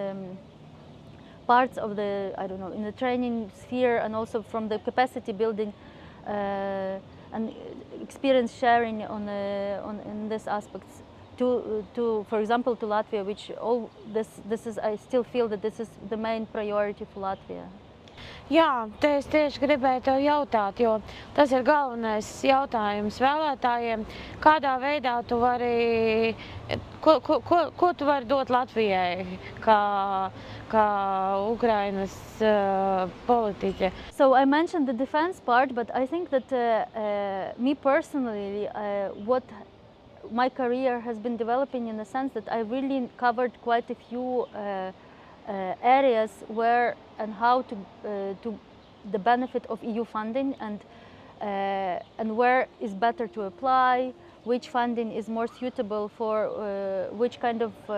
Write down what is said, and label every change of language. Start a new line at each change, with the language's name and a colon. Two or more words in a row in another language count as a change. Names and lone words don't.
English: parts of the, I don't know, in the training sphere, and also from the capacity building and experience sharing in these aspects. To for example, to Latvia, which all this is, I still feel that this is the main priority for Latvia.
Latvian: Jā, te es tieši gribēju tev jautāt, jo tas ir galvenais jautājums vēlētājiem. Kādā veidā tu vari, ko tu vari dot Latvijai kā Ukrainas politiķe?
English: So I mentioned the defense part, but I think that me personally, what my career has been developing in the sense that I really covered quite a few areas where and how to the benefit of EU funding, and where is better to apply, which funding is more suitable for which kind of